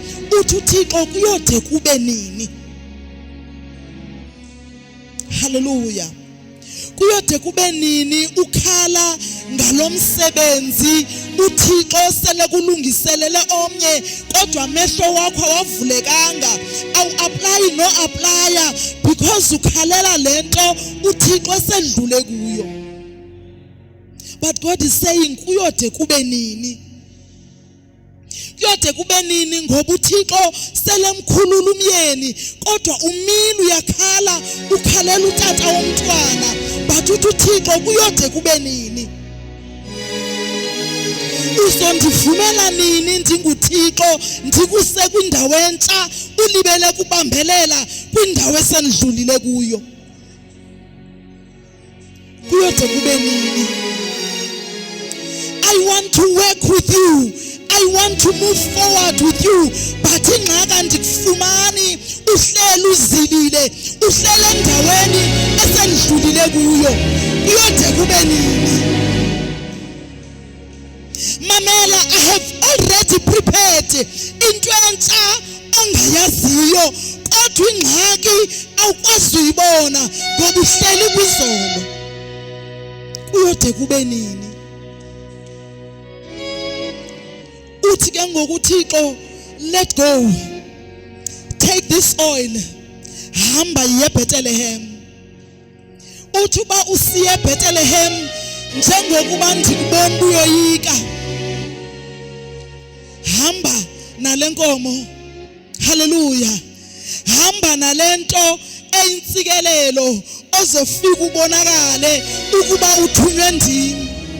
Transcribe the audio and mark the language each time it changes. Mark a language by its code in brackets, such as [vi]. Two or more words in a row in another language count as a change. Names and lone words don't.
[xh] Uthi uThixo kuyode kube nini? Hallelujah. Kuyode kube nini ukhala ngalomsebenzi uThixo sele kulungiselele omnye kodwa amehlo wakho awavulekanga? Awu apply no applya because ukhalela lento uThixo sedlule kuyo. [en] But God is saying [xh] kuyode kube nini? Kuyode kube nini ngoba uThixo selemkhulula umyeni kodwa umini uyakhala ukhalela utata womntwana. But uThixo kuyode kube nini? Uzondivumela nini ndinguThixo ndikuse kwindawo entsha ulibele kubambelela kwindawo esendlulile kuyo? Kuyode kube nini? [en] I want to work with you. I want to move forward with you. [xh] But ingxaka ndikufumani uhlele uzilile, uhlele endaweni eselidlulile kuyo, kuyode kube nini? Mamela, [en] I have already prepared into [xh] entsha ongayaziyo, kodwa ingxaki awukwazi uyibona ngoba uhleli kwizolo. Kuyode kube nini? Uthi ke ngokuThixo, [en] let go, take this oil, [xh] hamba yiye Bethlehem. Uthi uba usiye Bethlehem njengokuba ndikubona uyoyika, hamba nale nkomo, haleluya, hamba nalento eyintsikelelo ozofika ubonakale ukuba uthunywe ndini.